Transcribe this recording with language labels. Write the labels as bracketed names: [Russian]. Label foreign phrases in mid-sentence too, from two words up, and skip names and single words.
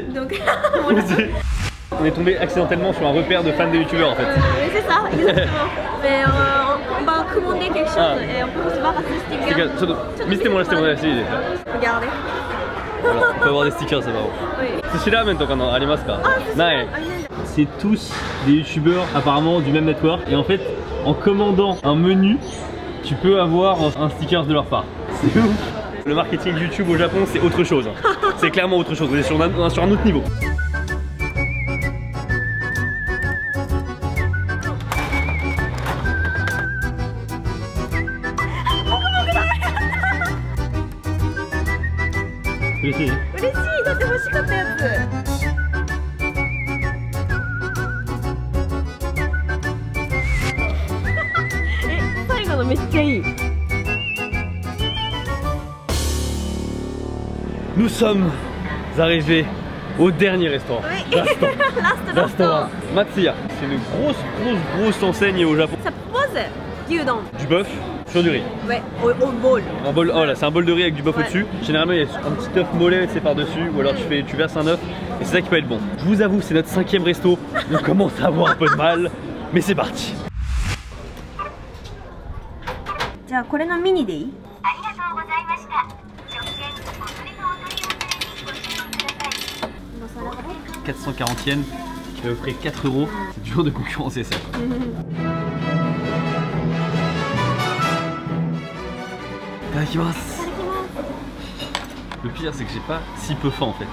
[French] Donc, on est tombé accidentellement sur un repère de fans de youtubeurs en fait. oui, c'est ça, exactement. Mais on va commander quelque chose et on peut recevoir un sticker. Mettez-moi là, si. Regardez. Voilà, on peut avoir des stickers, c'est marrant. Oui. Sushi ramen, donc, [Japanese] あります か? Nai. [French] C'est tous des youtubeurs apparemment du même network. Et en fait, en commandant un menu, tu peux avoir un sticker de leur part. C'est ouf. Le marketing YouTube au Japon, c'est autre chose. C'est clairement autre chose. On est sur un autre niveau. Merci. [Japanese] 嬉しい、だって欲しかったやつ。最後のめっちゃいい。 [French] Nous sommes arrivés au dernier restaurant. Oui. Restaurant Matsuya. C'est une grosse enseigne au Japon. Ça propose gyudon. Du bœuf sur du riz. Ouais, au bol. Un bol, oh là, c'est un bol de riz avec du bœuf Ouais. au-dessus. Généralement, il y a un petit œuf mollet c'est par-dessus, ou alors tu verses un œuf, et c'est ça qui peut être bon. Je vous avoue, c'est notre 5e resto. On commence à avoir un peu de mal, mais c'est parti. [Japanese] じゃあこれのミニでいい？ [French] 440 yens qui va offrir 4 €. C'est dur de concurrencer ça. Le pire c'est que j'ai pas si peu faim en fait.